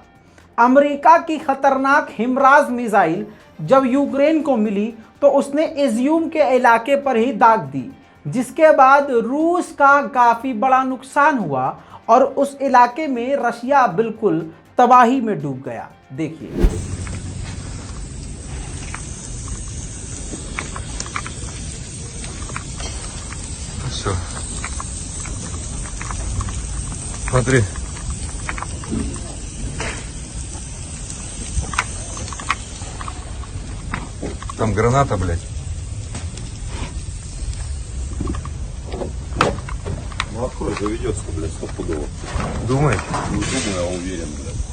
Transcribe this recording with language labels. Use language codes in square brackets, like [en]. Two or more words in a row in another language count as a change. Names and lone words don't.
[hi] अमेरिका की खतरनाक हिमराज मिसाइल जब यूक्रेन को मिली तो उसने इज़्यूम के इलाके पर ही दाग दी। जिसके बाद रूस का काफी बड़ा नुकसान हुआ और उस इलाके में रशिया बिल्कुल तबाही में डूब गया। देखिए। [ru] Все. Смотри. Там граната, блядь. Ну открой, заведется, блядь, стопудово. Думаешь? Не думаю, а уверен, блядь.